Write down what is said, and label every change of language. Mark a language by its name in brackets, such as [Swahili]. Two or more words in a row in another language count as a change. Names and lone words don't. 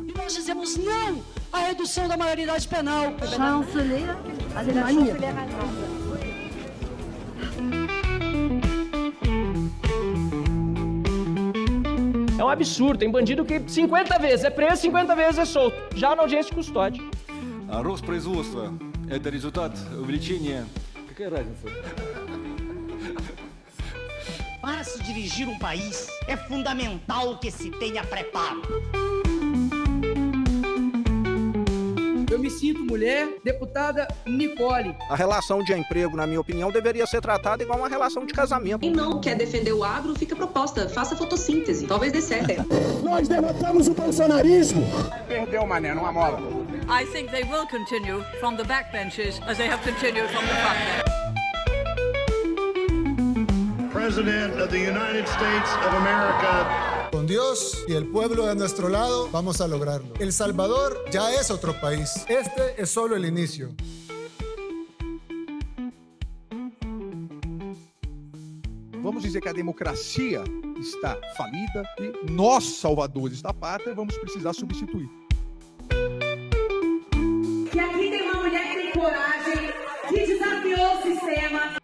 [Portuguese] E nós dizemos não à redução da maioridade penal. Chanceler Alemanha. É um absurdo, tem bandido que 50 vezes é preso, 50 vezes é solto, já na audiência de custódia. [Russian] Рост производства – это результат увеличения. Какая разница? [Portuguese] Para se dirigir um país, é fundamental que se tenha preparo. Eu me sinto mulher, deputada Nicole. A relação de emprego, na minha opinião, deveria ser tratada igual uma relação de casamento. Quem não quer defender o agro, fica a proposta. Faça fotossíntese. Talvez dê certo. Nós derrotamos o bolsonarismo. Perdeu, mané, numa mola. [English] I think they will continue from the backbenches as they have continued from the frontbench. President of the United States of America. [Spanish] Con Dios y el pueblo de nuestro lado, vamos a lograrlo. El Salvador ya es otro país. Este es solo el inicio. [Portuguese] Vamos dizer que a democracia está falida e nós, salvadores da pátria, vamos precisar substituir. E aqui tem uma mulher que tem coragem, que desafiou o sistema.